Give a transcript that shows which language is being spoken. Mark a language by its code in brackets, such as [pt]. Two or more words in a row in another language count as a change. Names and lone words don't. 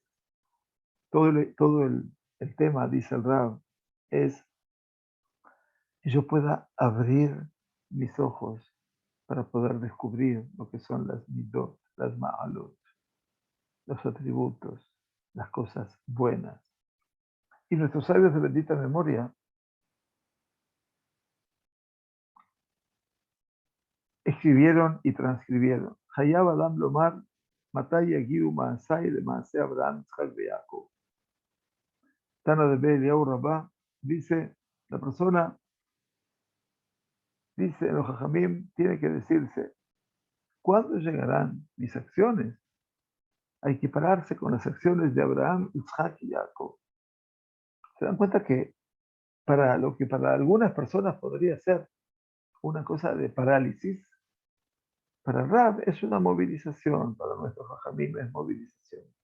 [es] Todo el tema, dice el Rab, es que yo pueda abrir mis ojos para poder descubrir lo que son las midot, las ma'alot, los atributos, las cosas buenas. Y nuestros sabios de bendita memoria escribieron y transcribieron. [he] חייב אדם לומר מתי יגיעו מעשי ל מעשי אברהם יצחק יעקב. [es] Tana de Eliyahu Rabá dice La persona, dice en los Jajamim, tiene que decirse, ¿cuándo llegarán mis acciones a equipararse con las acciones de Abraham, Isaac y Jacob? Se dan cuenta que para lo que para algunas personas podría ser una cosa de parálisis, para Rab es una movilización, para nuestros Jajamim es movilización.